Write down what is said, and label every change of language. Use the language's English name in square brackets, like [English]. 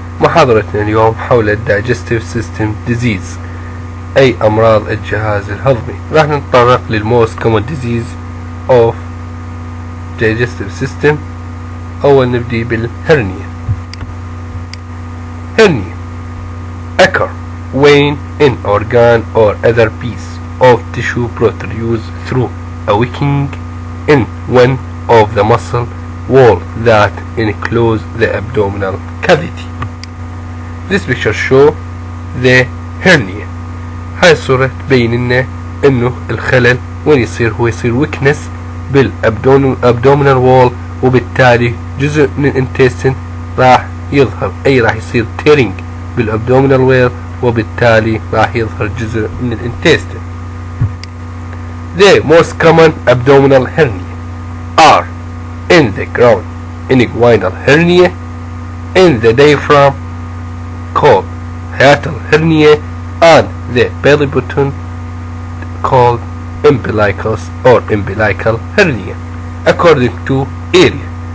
[Arabic] محاضرتنا اليوم حول [English] الدايجستيف system disease [Arabic] أي أمراض الجهاز الهضمي. راح نتطرق [English] للموست common disease of digestive system. [Arabic] أول نبدي بالهرنيا. [English] Hernia occur when an organ or other piece of tissue protrudes through a weakening in one of the muscle wall that enclose the abdominal cavity. This picture show the hernia. [Arabic] هاي الصورة تبين لنا انه الخلل وين يصير، هو يصير weakness بالabdominal wall، وبالتالي جزء من الانتستين راح يظهر، اي راح يصير tearing بالabdominal wall، وبالتالي راح يظهر جزء من الانتستين. [English] The most common abdominal hernia are in the ground inguinal hernia, in the diaphragm called hiatal hernia, and the belly button called umbilicus or umbilical hernia according to area.